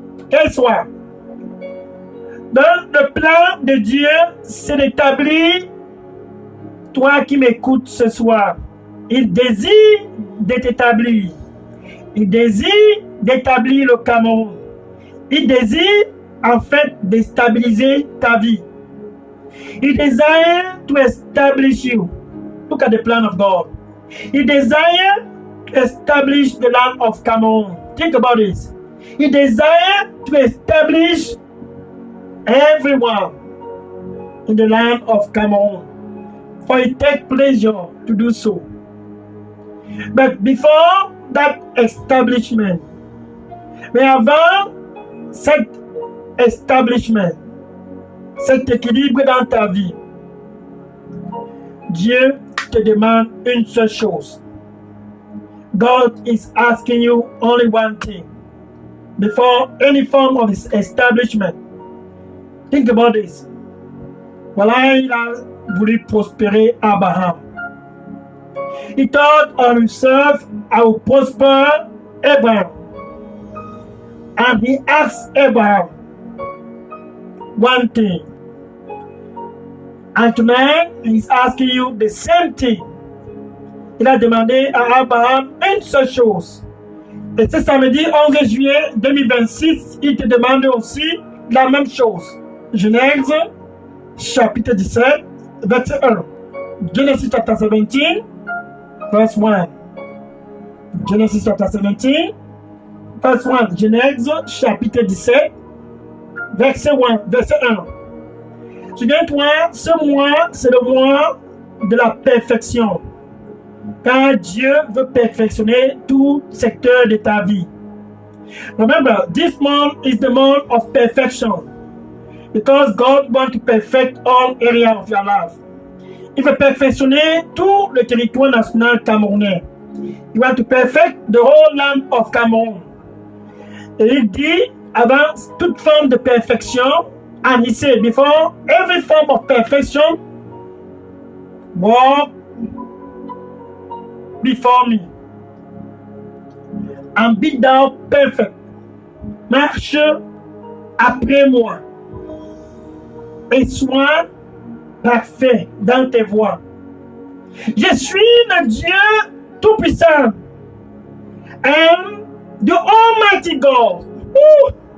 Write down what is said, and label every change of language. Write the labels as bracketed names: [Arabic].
[French] Quel soit, dans le plan de Dieu, c'est d'établir, toi qui m'écoutes ce soir, il désire de t'établir. Il désire d'établir le Cameroun. Il désire en fait de stabiliser ta vie. [English] He desires to establish you. Look at the plan of God. He desires to establish the land of Cameroon. Think about this. He desires to establish everyone in the land of Cameroon. For he takes pleasure to do so. But before that establishment, [French] mais avant cet establishment, cet équilibre dans ta vie, Dieu te demande une seule chose. [English] God is asking you only one thing. Before any form of establishment, think about this. [French] Voilà, il a voulu prospérer Abraham. [English] He thought on himself, I will prosper Abraham. And he asked Abraham one thing. And tonight, he's asking you the same thing. [French] Il a demandé à Abraham une seule chose. Et ce samedi 11 juillet 2026, il te demande aussi la même chose. Genèse, chapitre 17, verset 1. [English] Genesis chapter 17, verse 1. Genesis chapter 17, verse 1. [French] Genèse, chapitre 17, verset 1. Verset 1. Souviens-toi, ce mois, c'est le mois de la perfection. Car Dieu veut perfectionner tout secteur de ta vie. [English] Remember, this month is the month of perfection. Because God wants to perfect all areas of your life. [French] Il veut perfectionner tout le territoire national camerounais. [English] He wants to perfect the whole land of Cameroon. [French] Et il dit, avant toute forme de perfection, [English] and he said, before every form of perfection, walk before me and be thou perfect. [French] Marche après moi et sois parfait dans tes voies. Je suis le Dieu Tout-Puissant. [English] I am the Almighty God. [French] Ooh.